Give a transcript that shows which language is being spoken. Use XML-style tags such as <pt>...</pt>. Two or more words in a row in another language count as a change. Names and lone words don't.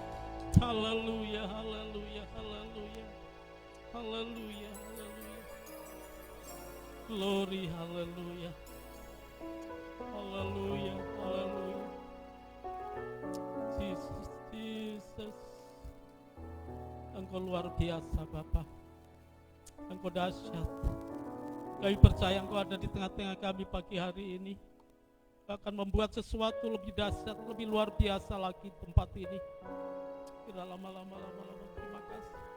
<id>Haleluya, haleluya, haleluya. Haleluya, haleluya. Glory, haleluya. Haleluya, haleluya. Jesus, Jesus. Engkau luar biasa Bapa. Engkau dahsyat. Kami percaya Engkau ada di tengah-tengah kami pagi hari ini. Akan membuat sesuatu lebih dahsyat, lebih luar biasa lagi tempat ini. Tidak lama-lama. Terima kasih.</id>